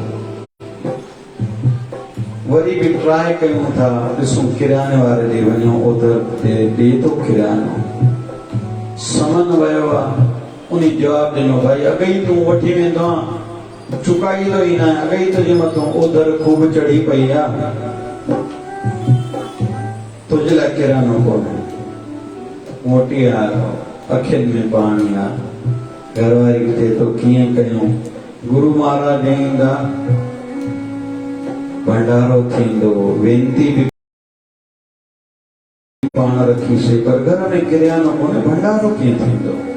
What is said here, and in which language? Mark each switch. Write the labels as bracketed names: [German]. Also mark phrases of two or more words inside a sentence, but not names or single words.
[Sindhi] वरी भी ट्राई कयूं था, ॾिसूं किराने वारे ॾे वञूं, उधर ॾे थो किरानो। समन वियो आहे, उन जवाब ॾिनो भाई अगई तूं वठी वेंदो आहे, चुकाईंदो ई न आहे, अगई तुंहिंजे मथां उधर खूब चढ़ी पई आहे, तुंहिंजे लाइ किरानो कोन्हे। मोटी आयो, अखियुनि में पाणी आहे। घरवारी चए थो कीअं कयूं? गुरु महाराज ईंदा, भंडारो थींदो, वेनती भी पाण रखीसीं, पर घर में किरानो कोन्हे, भंडारो कीअं थींदो?